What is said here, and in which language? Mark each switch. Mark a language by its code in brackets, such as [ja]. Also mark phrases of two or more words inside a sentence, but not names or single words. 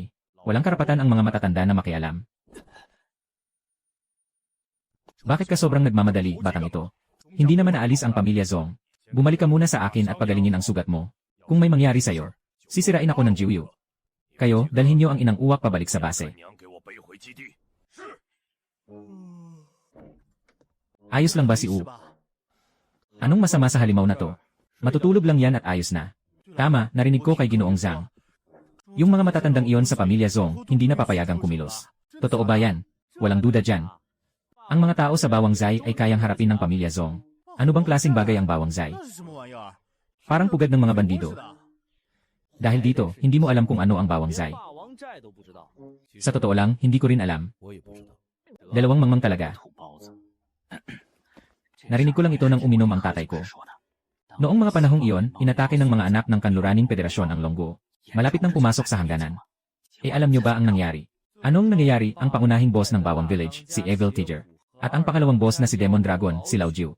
[tl] Walang karapatan ang mga matatanda na makialam. Bakit ka sobrang nagmamadali, batang ito? Hindi naman naalis ang pamilya Zong. Bumalik ka muna sa akin at pagalingin ang sugat mo. Kung may mangyari sa'yo, sisirain ako ng Jiuyu. Kayo, dalhin niyo ang inang uwak pabalik sa [zh] 把 [tl] base. [zh] 娘给我背回基地。 [tl] Ayos lang ba si U? Anong masama sa halimaw na to? Matutulog lang yan at ayos na. Tama, narinig ko kay Ginoong Zhang. Yung mga matatandang iyon sa pamilya Zong, hindi na papayagang kumilos. Totoo ba yan? Walang duda dyan. Ang mga tao sa Bawang Zai ay kayang harapin ng pamilya Zong. Ano bang klaseng bagay ang Bawang Zai? [zh] 那是什么玩意儿？ [tl] Parang pugad ng mga bandido. Dahil dito, hindi mo alam kung ano ang Bawang Zai. [zh] 霸王寨都不知道， [tl] Sa totoo lang, hindi ko rin alam. [zh] 我也不知道。 [tl] Dalawang mangmang talaga. [zh] 土包子。 [tl] Narinig ko lang ito nang uminom ang tatay ko. [zh] 说的。 [tl] Noong mga panahong iyon, inatake ng mga anak ng kanluraning federasyon ang Longgo. Malapit nang pumasok sa hangganan. E alam nyo ba ang nangyari? Anong nangyayari? Ang pangunahing boss ng Bawang Village, si Evil Tiger. At ang pakalawang boss na si Demon Dragon, si Lao Jiu.